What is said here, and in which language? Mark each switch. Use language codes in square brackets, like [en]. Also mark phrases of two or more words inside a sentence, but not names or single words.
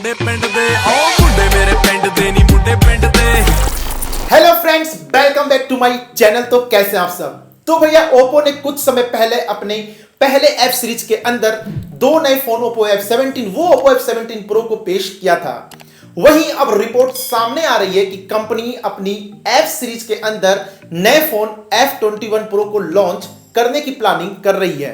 [pa] ਮੁੰਡੇ ਪਿੰਡ ਦੇ ਓ ਮੁੰਡੇ ਮੇਰੇ ਪਿੰਡ ਦੇ ਨੀ ਮੁੰਡੇ ਪਿੰਡ ਦੇ। [en] Hello friends, welcome back to my channel. [hi] तो कैसे हैं आप सब। तो भैया ओप्पो ने कुछ समय पहले अपने पहले [en] F series [hi] के अंदर दो नए फोन ओप्पो F17 वो ओप्पो F17 Pro को पेश किया था। वहीं अब रिपोर्ट सामने आ रही है कि कंपनी अपनी [en] F series [hi] के अंदर नए फोन F21 Pro को लॉन्च करने की प्लानिंग कर रही है।